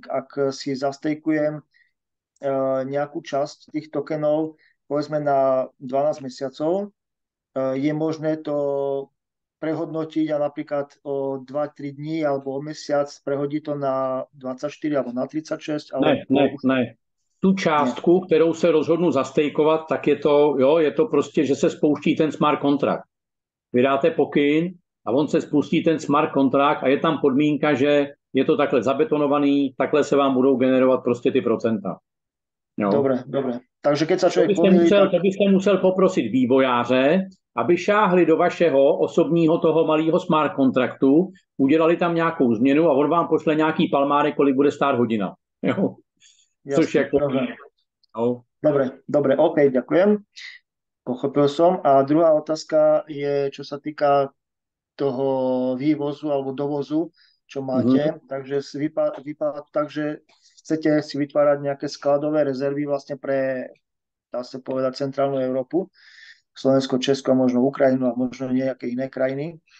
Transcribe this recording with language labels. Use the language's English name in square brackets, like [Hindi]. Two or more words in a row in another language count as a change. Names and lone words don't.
[Slovak] Ak si zastejkujem nejakú časť tých tokenov, povedzme na 12 mesiacov, je možné to prehodnotiť a napríklad o 2-3 dní alebo o mesiac prehodí to na 24 alebo na 36, alebo [Czech] Ne. Tu částku, kterou se rozhodnu zastejkovat, tak je to prostě, že se spouští ten smart kontrakt. Vydáte pokyn a on se spustí ten smart kontrakt a je tam podmínka, že je to takhle zabetonovaný, takhle se vám budou generovat prostě ty procenta. Jo. [Slovak] Dobre. Takže keď sa človek pomýli... [Czech] To byste musel poprosit vývojáře, aby šáhli do vašeho osobního toho malého smart kontraktu, udělali tam nějakou změnu a on vám pošle nějaký palmárek, kolik bude stát hodina. Jo. Což jako... No. [Slovak] Dobre, OK, ďakujem. Pochopil som. A druhá otázka je, čo sa týka toho vývozu alebo dovozu, čo máte. Takže vypadá tak, že chcete si vytvárať nejaké skladové rezervy vlastne pre, dá sa povedať, centrálnu Európu, Slovensko, Česko a možno Ukrajinu a možno nejaké iné krajiny.